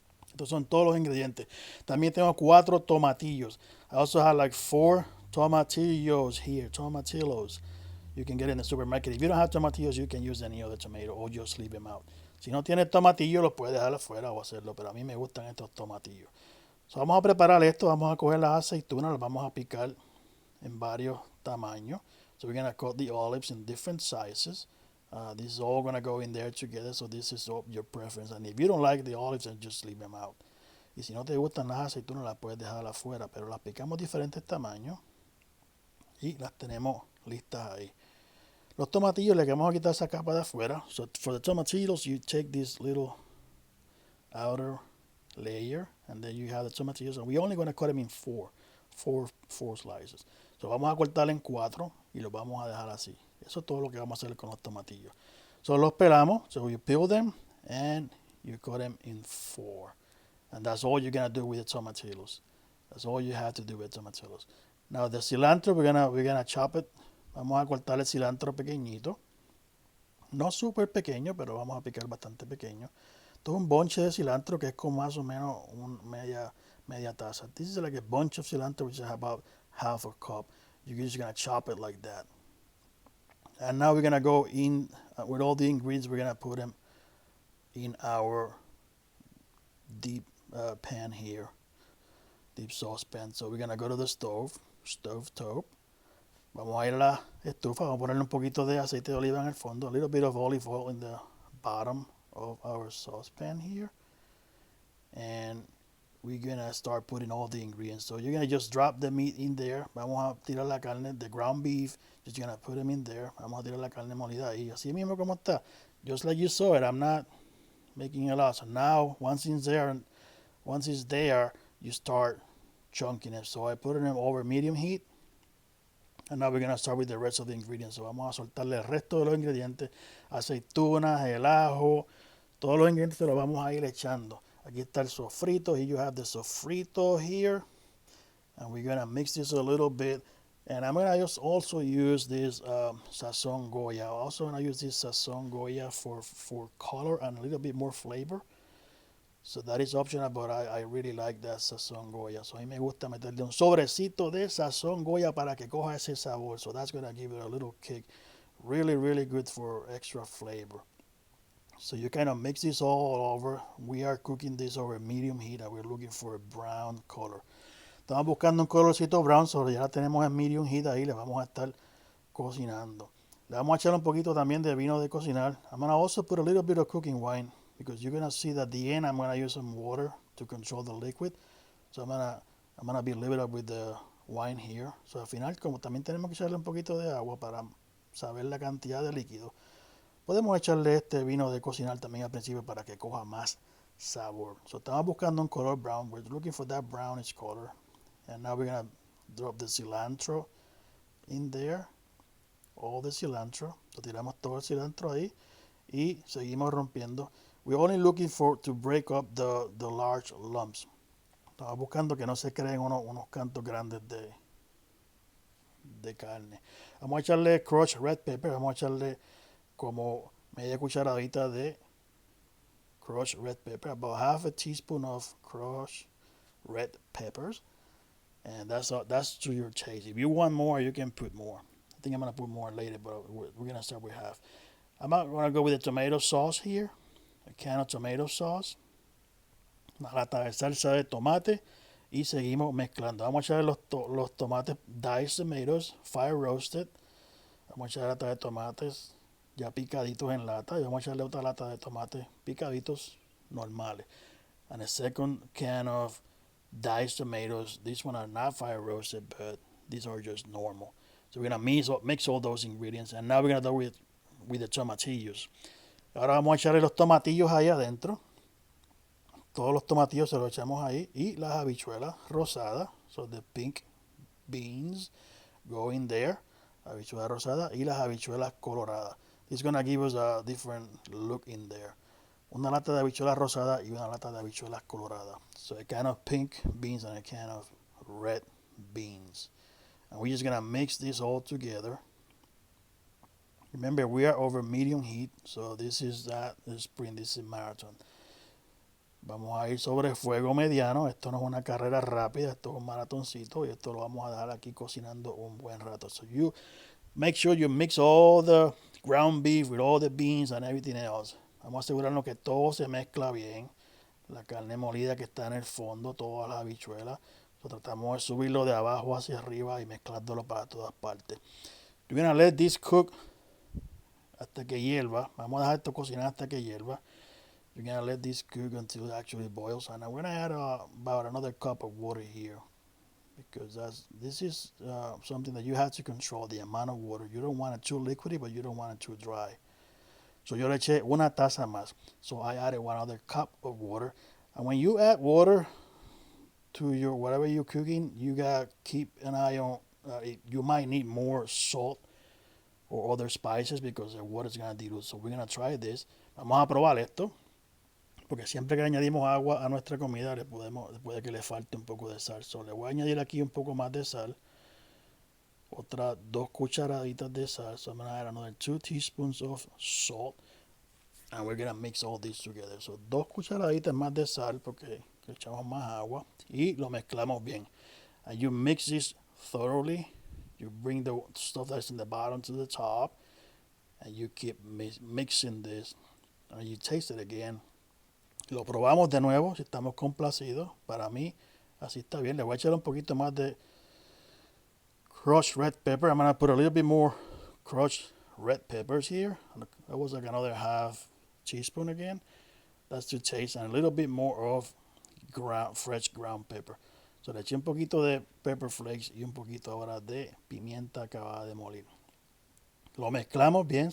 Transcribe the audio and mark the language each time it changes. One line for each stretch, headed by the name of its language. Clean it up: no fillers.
Spanish: Estos son todos los ingredientes. También tengo 4 tomatillos.
English: I also have like 4 tomatillos here, tomatillos. You can get in the supermarket. If you don't have tomatillos, you can use any other tomato or just leave them out.
Spanish: Si no tienes tomatillo, los puedes dejar afuera o hacerlo, pero a mí me gustan estos tomatillos. So, vamos a preparar esto, vamos a coger las aceitunas, las vamos a picar en varios tamaños.
English: So we're going to cut the olives in different sizes. This is all going to go in there together, so this is your preference. And if you don't like the olives, then just leave them out.
Spanish: Y si no te gustan las aceitunas, las puedes dejar afuera, pero las picamos diferentes tamaños y las tenemos listas ahí. Los tomatillos le vamos a quitar esa capa de afuera.
English: So for the tomatillos, you take this little outer layer, and then you have the tomatillos, and we're only going to cut them in four slices.
Spanish: So vamos a cortar en 4 y los vamos a dejar así. Eso es todo lo que vamos a hacer con los tomatillos.
English: So
Spanish: los pelamos,
English: so you peel them and you cut them in 4. And that's all you're going to do with the tomatillos. That's all you have to do with tomatillos. Now the cilantro, we're gonna chop it.
Spanish: Vamos a cortar el cilantro pequeñito. No súper pequeño, pero vamos a picar bastante pequeño. Esto es un bonche de cilantro que es como más o menos media taza.
English: This is like a bunch of cilantro, which is about half a cup. You're just going to chop it like that. And now we're going to go in with all the ingredients. We're going to put them in our deep pan here, deep saucepan. So we're going to go to the stove top.
Spanish: Vamos a ir a la estufa, vamos a ponerle un poquito de aceite de oliva en el fondo,
English: a little bit of olive oil in the bottom of our saucepan here. And we're going to start putting all the ingredients. So you're going to just drop the meat in there.
Spanish: Vamos a tirar la carne,
English: the ground beef, just going to put them in there.
Spanish: Vamos a tirar la carne molida ahí, así mismo como está.
English: Just like you saw it, I'm not making a lot. So now, once it's there, you start chunking it. So I put it in over medium heat. And now we're going to start with the rest of the ingredients.
Spanish: So vamos a soltarle el resto de los ingredientes, aceitunas, el ajo, todos los ingredientes se los vamos a ir echando. Aquí está el sofrito.
English: Here you have the sofrito here. And we're going to mix this a little bit. And I'm going to just also use this sazon Goya. I'm also going to use this sazon Goya for color and a little bit more flavor. So that is optional, but I really like that sazon Goya. So a mí me gusta meterle un sobrecito de sazon Goya para que coja ese sabor. So that's going to give it a little kick. Really, really good for extra flavor. So you kind of mix this all over. We are cooking this over medium heat and we're looking for a brown color.
Spanish: Estamos buscando un colorcito brown, so ya la tenemos en
English: medium heat
Spanish: ahí, le vamos a estar cocinando. Le vamos a echar un poquito también de vino de cocinar.
English: I'm going to also put a little bit of cooking wine, because you're going to see that at the end I'm going to use some water to control the liquid. So I'm going to be a little bit with the wine here.
Spanish: So al final, como también tenemos que echarle un poquito de agua para saber la cantidad de líquido, podemos echarle este vino de cocinar también al principio para que coja más sabor. So estamos buscando un color brown.
English: We're looking for that brownish color. And now we're going to drop the cilantro in there. All the cilantro.
Spanish: So tiramos todo el cilantro ahí y seguimos rompiendo.
English: We're only looking to break up the large lumps.
Spanish: Estamos buscando que no se creen unos cantos grandes de carne. Vamos a echarle
English: crushed red pepper,
Spanish: vamos a echarle como media cucharadita de
English: crushed red pepper, about half a teaspoon of crushed red peppers, and that's to your taste. If you want more, you can put more. I think I'm gonna put more later, but we're gonna start with half. I'm not gonna go with the tomato sauce here, a can of tomato sauce,
Spanish: una lata de salsa de tomate y seguimos mezclando. Vamos a echar los tomates
English: diced tomatoes, fire roasted.
Spanish: Vamos a echar lata de tomates ya picaditos en lata y vamos a echarle otra lata de tomates picaditos normales.
English: And a second can of diced tomatoes. These one are not fire roasted, but these are just normal. So we're gonna mix all those ingredients, and now we're gonna do with the tomatillos.
Spanish: Ahora vamos a echarle los tomatillos ahí adentro. Todos los tomatillos se los echamos ahí y las habichuelas rosadas,
English: so the pink beans go in there,
Spanish: habichuela rosada y las habichuelas coloradas.
English: This is gonna give us a different look in there.
Spanish: Una lata de habichuelas rosada y una lata de habichuelas coloradas.
English: So a can of pink beans and a can of red beans. And we're just gonna mix this all together. Remember, we are over medium heat, so this is sprint, this is marathon.
Spanish: Vamos a ir sobre fuego mediano. Esto no es una carrera rápida, esto es un maratoncito y esto lo vamos a dejar aquí cocinando un buen rato.
English: So you make sure you mix all the ground beef with all the beans and everything else.
Spanish: Vamos a asegurarnos que todo se mezcla bien. La carne molida que está en el fondo, todas las habichuelas. So tratamos de subirlo de abajo hacia arriba y mezclándolo para todas partes.
English: You're gonna let this cook
Spanish: hasta que hierva. Vamos a dejar esto cocinar hasta que hierva.
English: You're gonna let this cook until it actually boils. And we're gonna add about another cup of water here, because this is something that you have to control the amount of water. You don't want it too liquidy, but you don't want it too dry.
Spanish: So yo le eché una taza más.
English: So I added one other cup of water. And when you add water to your whatever you're cooking, you gotta keep an eye on. You might need more salt or other spices because the water is gonna dilute. So we're gonna try this.
Spanish: Vamos a probar esto. Porque siempre que añadimos agua a nuestra comida puede que le falte un poco de sal. So le voy a añadir aquí un poco más de sal. Otras 2 cucharaditas de sal.
English: So I'm going to add another 2 teaspoons of salt. And we're going to mix all this together.
Spanish: So 2 cucharaditas más de sal porque le echamos más agua. Y lo mezclamos bien.
English: And you mix this thoroughly. You bring the stuff that's in the bottom to the top. And you keep mixing this. And you taste it again.
Spanish: Lo probamos de nuevo si estamos complacidos. Para mí, así está bien. Le voy a echar un poquito más de crushed red pepper.
English: I'm going to put a little bit more crushed red peppers here. That was like another half teaspoon again. That's to taste. And a little bit more of fresh ground pepper.
Spanish: So le eché un poquito de pepper flakes y un poquito ahora de pimienta acabada de moler. Lo mezclamos bien.